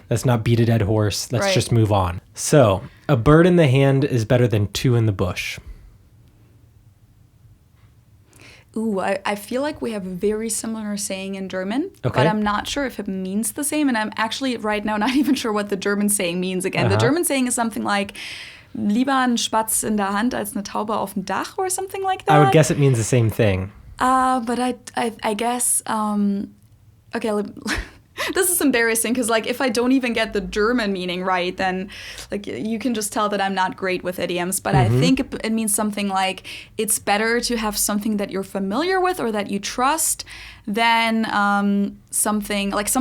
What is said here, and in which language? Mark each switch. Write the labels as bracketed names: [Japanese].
[English] Let's not beat a dead horse. Let's just move on. So, a bird in the hand is better than two in the bush. Ooh, I feel like we have a very similar saying in German, but I'm not sure if it means the same, and I'm actually right now not even sure what the German saying means again. The German saying is something like, [German] lieber ein Spatz in der Hand als eine Taube auf dem Dach, [English] or something like that. I would guess it means the same thing. But I guess, okay, this is embarrassing, because like if I don't even get the German meaning right, then like you can just tell that I'm not great with idioms, but I think it means something like it's better to have something that you're familiar with or that you trust than something